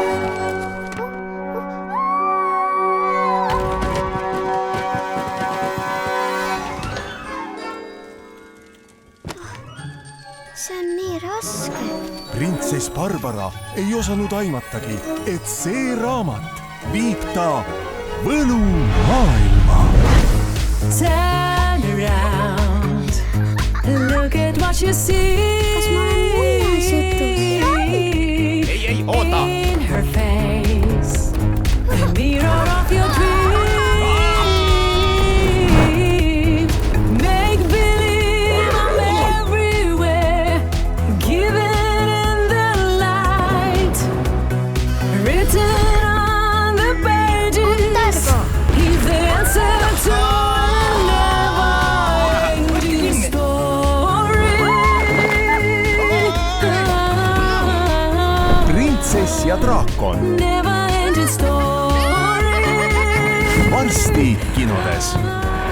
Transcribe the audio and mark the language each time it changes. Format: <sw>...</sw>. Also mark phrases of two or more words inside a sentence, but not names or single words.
<et>See on nii raske. Printsess Barbara ei osanud aimatagi, et see raamat viib ta võlumaailma.</et> <en>Turn around, look at what you see.</en> <et>Kas ma olen muinasjutus? Ei, oota!</et> <en>In her face, the mirror of your dream. Make believe I'm everywhere, given in the light, written on the pages. He's the answer to a never-ending story.</en> <et>Printsess ja draakon.</et> <en>Never-ending story.</en> <et>Varsti kinodes.</et>